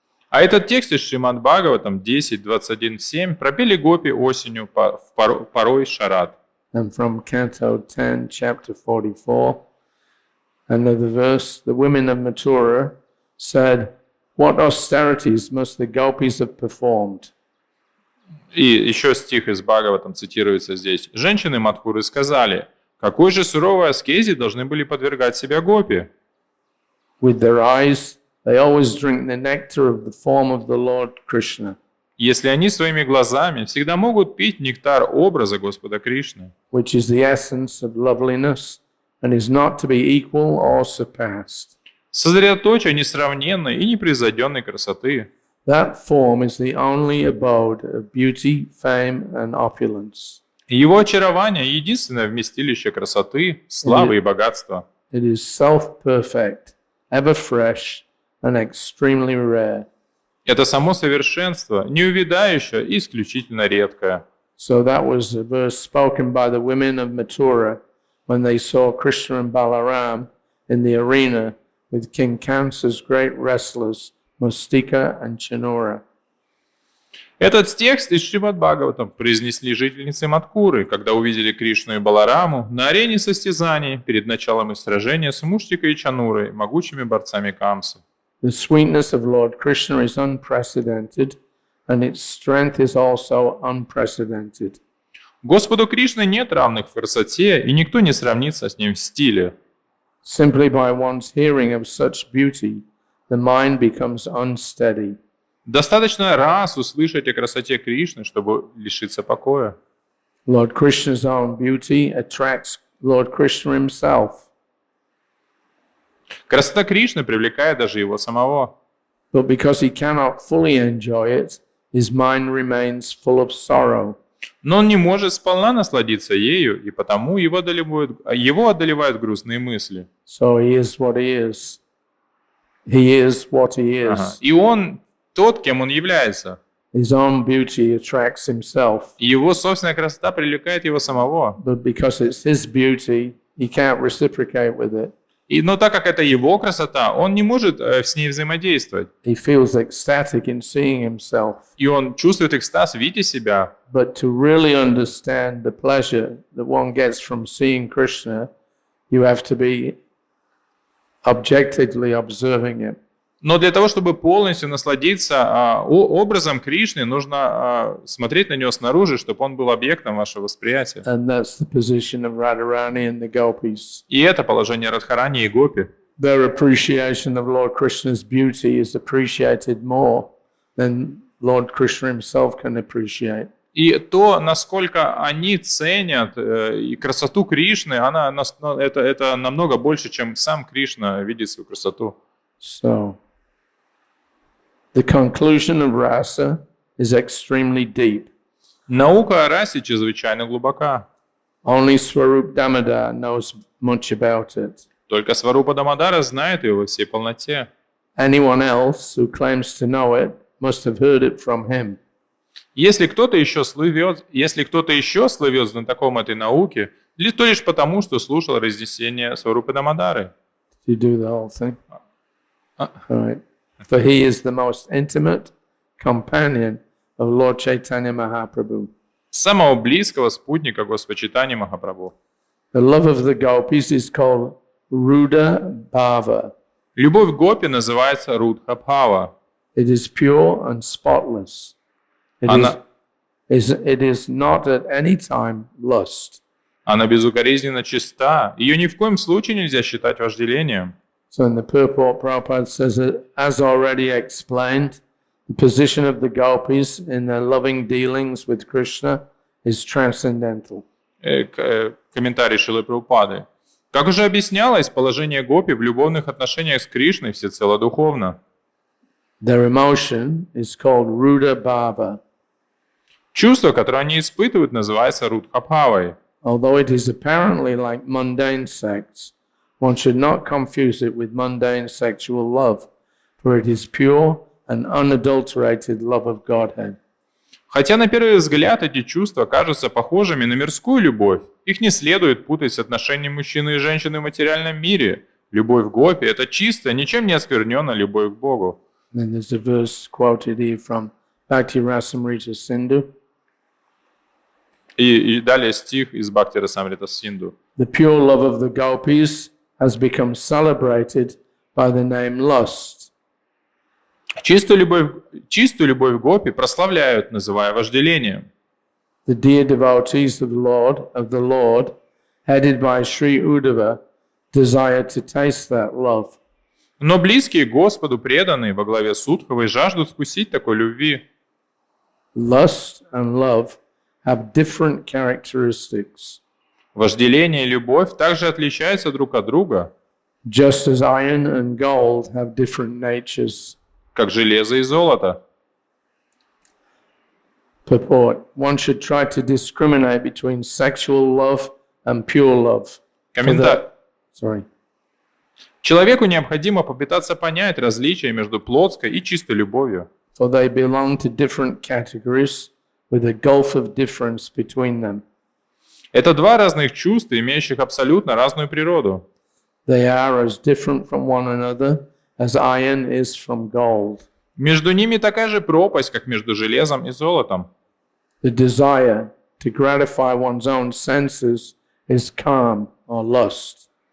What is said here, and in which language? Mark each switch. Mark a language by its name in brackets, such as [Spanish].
[Russian] А этот текст из Śrīmad-Bhāgavatam 10.21.7 пропели гопи осенью в порой Шарат. [English] And from canto 10, chapter 44, another verse, the women of Mathura said, "What austerities must the Gopis have performed?" [Russian] И еще стих из Бхагаватам цитируется здесь. Женщины Мадхуры сказали: какой же суровой аскезе должны были подвергать себя гопи? [English] With their eyes, they always drink the nectar of the form of the Lord Krishna, [Russian] Если они своими глазами всегда могут пить нектар образа Господа Кришны, [English] which is the essence of loveliness and is not to be equal or surpassed. [Russian] сосредоточие несравненной и непревзойденной красоты. [English] That form is the only abode of beauty, fame, and opulence. [Russian] Его очарование — единственное вместилище красоты, славы и богатства. [English] It is self-perfect, ever fresh, and extremely rare. [Russian] Это само совершенство, неувядающее и исключительно редкое. [English] So that was a verse spoken by the women of Mathura when they saw Krishna and Balaram in the arena with King Kamsa's great wrestlers, Mustika and Chanura. [Russian] Этот текст из Śrīmad-Bhāgavatam произнесли жительницы Мадхуры, когда увидели Кришну и Балараму на арене состязаний перед началом их сражения с Муштикой и Чанурой, могучими борцами Камсы. [English] The sweetness of Lord Krishna is unprecedented, and its strength is also unprecedented. [Russian] Господу Кришны нет равных в красоте, и никто не сравнится с ним в стиле. [English] Simply by one's hearing of such beauty, the mind becomes unsteady. [Russian] Достаточно раз услышать о красоте Кришны, чтобы лишиться покоя. [English] Lord Krishna's own beauty attracts Lord Krishna himself. [Russian] Красота Кришны привлекает даже его самого. [English] But because he cannot fully enjoy it, his mind remains full of sorrow. [Russian] Но он не может сполна насладиться ею, и потому его одолевают грустные мысли. [English] So he is what he is. He is what he is. [Russian] И он тот, кем он является. [English] His own beauty attracts himself. [Russian] И его собственная красота привлекает его самого. [English] But because it's his beauty, he can't reciprocate with it. [Russian] Но так как это его красота, он не может с ней взаимодействовать. [English] He feels ecstatic in seeing himself. [Russian] И он чувствует экстаз, видя себя. [English] But to really understand the pleasure that one gets from seeing Krishna, you have to be objectively observing it. [Russian] Но для того, чтобы полностью насладиться образом Кришны, нужно смотреть на него снаружи, чтобы он был объектом вашего восприятия. [English] And that's the position of Radharani and the Gopis. [Russian] И это положение Радхарани и Гопи. [English] Their appreciation of Lord Krishna's beauty is appreciated more than Lord Krishna himself can appreciate. [Russian] И то, насколько они ценят и красоту Кришны, это намного больше, чем сам Кришна видит свою красоту. [English] So, the conclusion of rasa is extremely deep. [Russian] Наука о расе чрезвычайно глубока. [English] Only Swarup Damodar knows much about it. [Russian] Только Сварупа Дамодара знает ее во всей полноте. [English] Anyone else who claims to know it must have heard it from him. [Russian] Если кто-то еще слывет знатоком этой науки, то лишь потому, что слушал разнесение Сварупы Дамодары. [English] You do the whole thing. All right. For he is the most intimate companion of Lord Chaitanya Mahaprabhu. [Russian] Самого близкого спутника Господа Чайтаньи Махапрабху. [English] The love of the Gopis is called Ruda Bhava. [Russian] Любовь Гопи называется Рудха Бхава. [English] It is pure and spotless. It is not at any time lust. [Russian] Она безукоризненно чиста. Ее ни в коем случае нельзя считать вожделением. [English] So in the purport, Prabhupada says that, as already explained, the position of the Gopis in their loving dealings with Krishna is transcendental. [Russian] Комментарий Шрилы Прабхупады. Как уже объяснялось, положение Гопи в любовных отношениях с Кришной всецело духовно. [English] Their emotion is called Ruda Bhava. [Russian] Чувство, которое они испытывают, называется Рудха-бхавой. [English] Although it is apparently like mundane sex, one should not confuse it with mundane sexual love, for it is pure and unadulterated love of Godhead. [Russian] Хотя на первый взгляд эти чувства кажутся похожими на мирскую любовь, их не следует путать с отношением мужчины и женщины в материальном мире. Любовь к Гопи – это чистая, ничем не оскверненная любовь к Богу. [English] Then there's a verse quoted here from Bhakti-rasamrita Sindhu. [Russian] И далее стих из Бхакти-расамрита Синду. [English] The pure love of the Gopis has become celebrated by the name lust. [Russian] Чистую любовь Гопи прославляют, называя вожделением. [English] The dear devotees of the Lord, headed by Sri Uddhava, desire to taste that love. [Russian] Но близкие Господу преданные во главе с Удхавой жаждут вкусить такой любви. [English] Lust and love have different characteristics. [Russian] Вожделение и любовь также отличаются друг от друга, [English] Just as iron and gold have different natures. [Russian] как железо и золото. [English] Purport. One should try to discriminate between sexual love and pure love. Sorry. [Russian] Человеку необходимо попытаться понять различия между плотской и чистой любовью. [English] For they belong to different categories with a gulf of difference between them. [Russian] Это два разных чувства, имеющих абсолютно разную природу. [English] They are as different from one another as iron is from gold. [Russian] Между ними такая же пропасть, как между железом и золотом. [English] The desire to gratify one's own senses is calm or lust.